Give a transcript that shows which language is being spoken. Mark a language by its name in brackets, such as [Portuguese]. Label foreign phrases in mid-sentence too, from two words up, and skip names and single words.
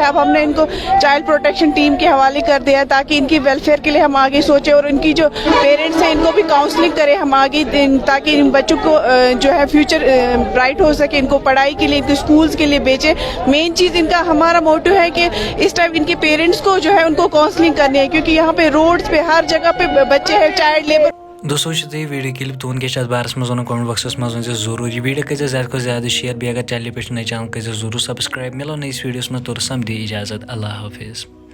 [Urdu] اب ہم نے ان کو چائلڈ پروٹیکشن ٹیم کے حوالے کر دیا ہے تاکہ ان کی ویلفیئر کے لیے ہم آگے سوچیں اور ان کی جو پیرنٹس ہیں ان کو بھی کاؤنسلنگ کریں ہم آگے, تاکہ ان بچوں کو جو ہے [English] future bright [Urdu] ہو سکے, ان کو پڑھائی کے لیے, ان کو اسکولس کے لیے بھیجیں. مین چیز ان کا ہمارا موٹو ہے کہ اس ٹائم ان کے پیرنٹس کو جو ہے ان کو کاؤنسلنگ کرنی ہے, کیونکہ یہاں پہ روڈز پہ ہر جگہ پہ بچے ہیں [English] child labour. [Kashmiri] دوستو یہ [English] video clip [Kashmiri] تہد کیا بارس مز ون [English] comment box [Kashmiri] مز ون ضرور یہ ویڈیو کر زیادہ کھت زیادہ شیئر بیٚیہِ اگر چینل پہ نئے چینل کر ضرور سبسکرائب. ملو نئیس ویڈیوس مز تور سمدی اجازت. اللہ حافظ.